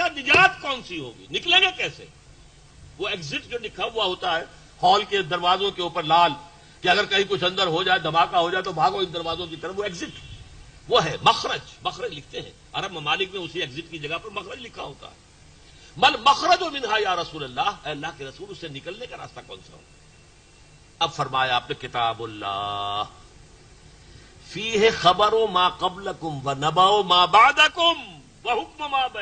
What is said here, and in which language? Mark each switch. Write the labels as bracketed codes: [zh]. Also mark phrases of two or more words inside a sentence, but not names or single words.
[ur] نجات کون سی ہوگی، نکلیں گے کیسے. وہ ایگزٹ جو لکھا ہوا ہوتا ہے ہال کے دروازوں کے اوپر لال، کہ اگر کہیں کچھ اندر ہو جائے، دھماکہ ہو جائے تو بھاگو ان دروازوں کی طرف، وہ ایگزٹ، وہ ہے مخرج. مخرج لکھتے ہیں عرب ممالک میں، اسی ایگزٹ کی جگہ پر مخرج لکھا ہوتا ہے. [ar] مل مخرج منہا یا رسول اللہ، [ur] اے اللہ کے رسول اس سے نکلنے کا راستہ کون سا ہو. اب فرمایا آپ نے [ar] کتاب اللہ فیہ خبر ما قبلکم و نبأ ما بعدکم و حکم ما بین